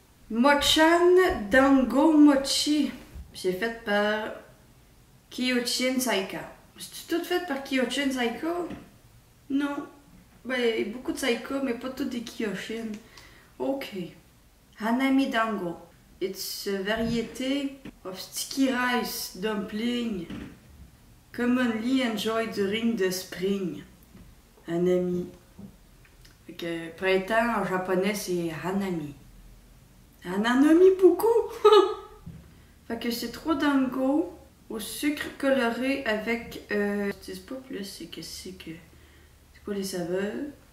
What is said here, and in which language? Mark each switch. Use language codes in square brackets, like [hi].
[fr] Mochan Dango Mochi. C'est fait par Kyochin Saika. C'est tout fait par Kyochin Saika? Non. Ben, il y a beaucoup de Saika, mais pas tous des Kyochin. Ok. Hanami Dango. [en] It's a variety of sticky rice dumpling commonly enjoyed during the spring. [fr] Hanami. Fait que printemps en japonais c'est Hanami. Hanami beaucoup! Fait que c'est 3 dango au sucre coloré avec. Je sais pas plus c'est que c'est que. C'est quoi les saveurs?